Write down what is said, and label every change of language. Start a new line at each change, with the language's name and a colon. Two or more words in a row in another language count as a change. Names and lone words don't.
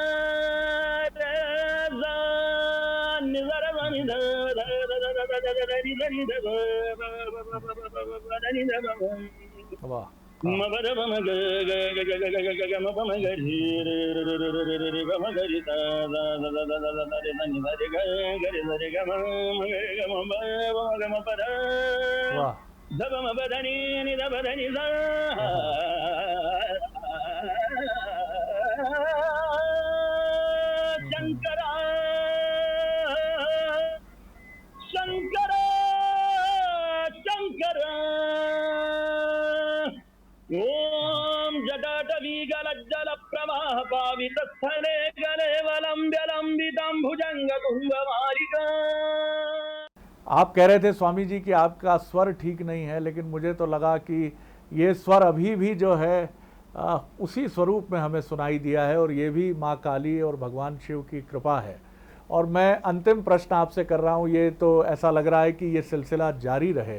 Hindi: सा नि सा सा नि ध ध ध ध ध ध नि धनि ध ब नि ध ब। वाह। म बद बम ग ग ग ग ग ग ग म बम ग रि र र र र र बम ग रि सा सा सा सा सा सा रे धनि ध रे ग ग रे ध रे ग म ग म ब ग म प द। वाह। धब म बधनि नि ध बधनि सा।
Sanskrit: शंकरा शंकरा शंकरा ओम जटाटवी गलज्जल प्रवाह पावित स्थले गले वलंब्य लंबितं भुजंग तुंग मालिका।
Hindi: आप कह रहे थे स्वामी जी कि आपका स्वर ठीक नहीं है, लेकिन मुझे तो लगा कि ये स्वर अभी भी जो है उसी स्वरूप में हमें सुनाई दिया है, और ये भी माँ काली और भगवान शिव की कृपा है। और मैं अंतिम प्रश्न आपसे कर रहा हूँ, ये तो ऐसा लग रहा है कि ये सिलसिला जारी रहे।